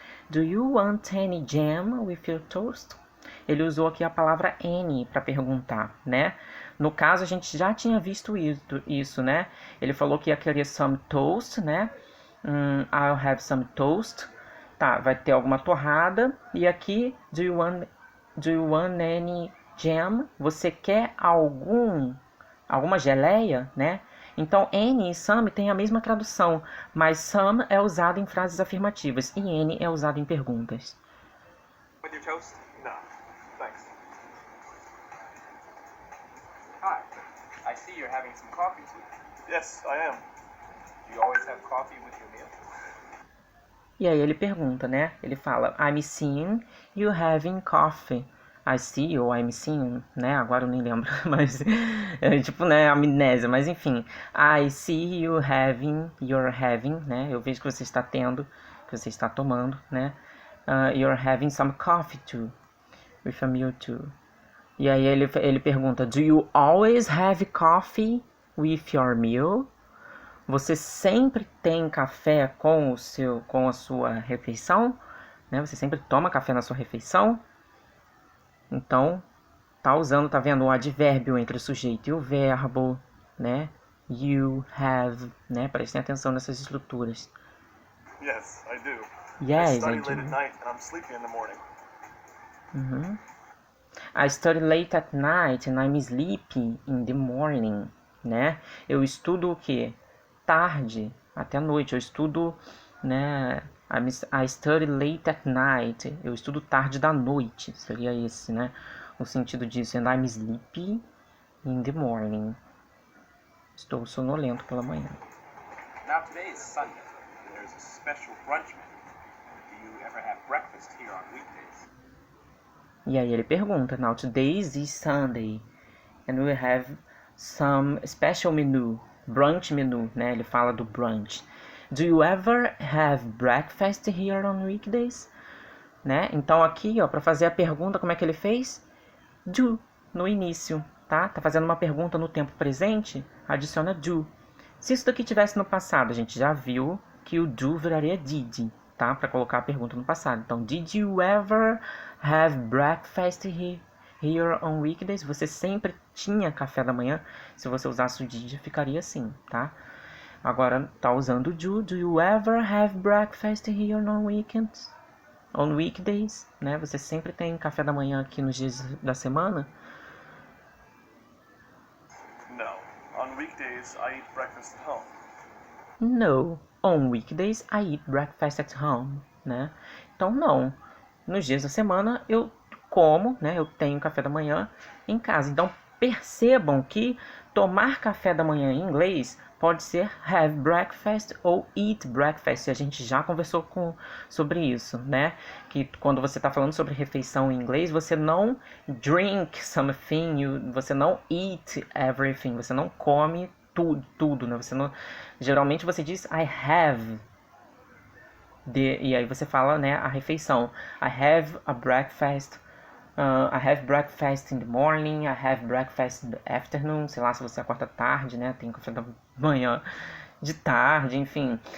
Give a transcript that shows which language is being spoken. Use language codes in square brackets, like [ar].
[en] Do you want any jam with your toast? [pt] Ele usou aqui a palavra any para perguntar, né? No caso, a gente já tinha visto isso, né? Ele falou que ia querer [en] some toast, [pt] né? [en] I'll have some toast. [pt] Tá, vai ter alguma torrada. E aqui, [en] do you want any jam? [pt] Você quer alguma geleia, né? Então, any e some tem a mesma tradução, mas some é usado em frases afirmativas e any é usado em perguntas. [en] With your toast? No. Thanks. Hi. I see you're having some coffee too. Yes, I am. Do you always have coffee with your meal? [pt] E aí ele pergunta, né? Ele fala, [en] I'm seeing you having coffee. I see ou I'm seeing, né? [pt] Agora eu nem lembro, mas tipo, né, amnésia, mas enfim. [en] I see you having, you're having, né? [pt] Eu vejo que você está tendo, que você está tomando, né? [en] You're having some coffee too, with a meal too. [pt] E aí ele pergunta, [en] do you always have coffee with your meal? [pt] Você sempre tem café com a sua refeição, né? Você sempre toma café na sua refeição? Então, tá usando, tá vendo, o advérbio entre o sujeito e o verbo, né? [en] You have, [pt] né? Prestem atenção nessas estruturas. [en] Yes, I do. Yes, I I study do. late at night and I'm sleepy in the morning. I study late at night and I'm sleepy in the morning, né? [pt] Eu estudo o quê? Tarde até noite. Eu estudo, né? [en] I study late at night. [pt] Eu estudo tarde da noite. Seria esse, né? O sentido disso. [en] And I'm sleepy in the morning. [pt] Estou sonolento pela manhã. [en] Now today is Sunday. There's a special brunch menu. Do you ever have breakfast here on weekdays? [pt] E aí ele pergunta, [en] now today is Sunday. And we have some special menu. Brunch menu, [pt] né? Ele fala do brunch. [en] Do you ever have breakfast here on weekdays? [pt] Né? Então aqui, ó, para fazer a pergunta, como é que ele fez? Do, no início, tá? Tá fazendo uma pergunta no tempo presente, adiciona do. Se isso daqui tivesse no passado, a gente já viu que o do viraria did, tá? Para colocar a pergunta no passado. [en] Então, did you ever have breakfast here on weekdays? [pt] Você sempre tinha café da manhã? Se você usasse o did, ficaria assim, tá? Agora, tá usando [en] do you ever have breakfast here on weekends? On weekdays, né? [pt] Você sempre tem café da manhã aqui nos dias da semana? [en] No. On weekdays, I eat breakfast at home. No. On weekdays, I eat breakfast at home, né? [pt] Então, não. Nos dias da semana, eu como, né? Eu tenho café da manhã em casa. Então, percebam que tomar café da manhã em inglês pode ser [en] have breakfast [pt] ou [en] eat breakfast. [pt] A gente já conversou sobre isso, né? Que quando você está falando sobre refeição em inglês, você não [en] drink something, [pt] você não [en] eat everything, [pt] você não come tudo, né? Você não, geralmente você diz [en] I have. [pt] E aí você fala, né, a refeição. [en] I have a breakfast. I have breakfast in the morning. I have breakfast in the afternoon. [pt] Sei lá, se você acorda tarde, né? Tem café da manhã de tarde, enfim.